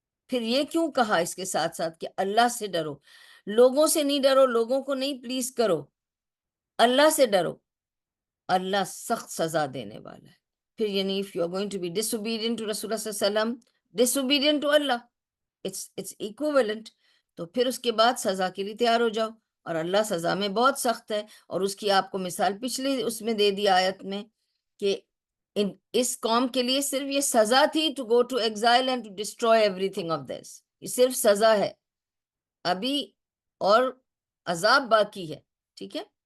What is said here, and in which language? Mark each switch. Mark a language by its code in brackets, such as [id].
[ur] پھر یہ کیوں کہا اس کے ساتھ ساتھ کہ اللہ سے ڈرو؟ لوگوں سے نہیں ڈرو، لوگوں کو نہیں پلیز کرو، اللہ سے ڈرو. اللہ سخت سزا دینے والا ہے. [en] پھر یعنی if you are going to be disobedient to Rasulullah صلی اللہ علیہ وسلم, disobedient to Allah, it's equivalent. [ur] تو پھر اس کے بعد سزا کے لیے تیار ہو جاؤ، اور اللہ سزا میں بہت سخت ہے. اور اس کی آپ کو مثال پچھلی اس میں دے دی آیت میں کہ اس قوم کے لیے صرف یہ سزا تھی [en] to go to exile and to destroy everything of this. [ur] یہ صرف سزا ہے، ابھی اور عذاب باقی ہے. ٹھیک ہے.